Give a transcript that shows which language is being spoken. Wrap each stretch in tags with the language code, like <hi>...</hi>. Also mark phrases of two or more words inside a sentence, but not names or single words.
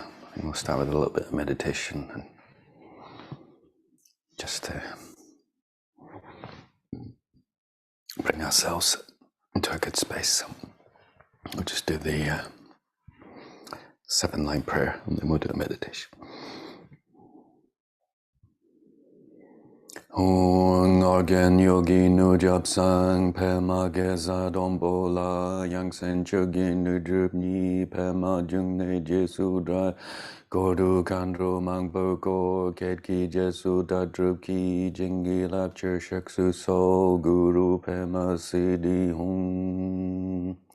<en>We'll start with a little bit of meditation and just to bring ourselves into a good space. We'll just do the 7-line prayer and then we'll do a meditation.</en> <bo>ཧཱུྃ། ཨོ་རྒྱན་ཡུལ་གྱི་ནུབ་བྱང་མཚམས། པདྨ་གེ་སར་སྡོང་པོ་ལ། ཡ་མཚན་མཆོག་གི་དངོས་གྲུབ་བརྙེས། པདྨ་འབྱུང་གནས་ཞེས་སུ་གྲགས། འཁོར་དུ་མཁའ་འགྲོ་མང་པོས་བསྐོར། ཁྱེད་ཀྱི་རྗེས་སུ་བདག་བསྒྲུབ་ཀྱི། བྱིན་གྱིས་བརླབ་ཕྱིར་གཤེགས་སུ་གསོལ། གུ་རུ་པདྨ་སིདྡྷི་ཧཱུྃ.</bo>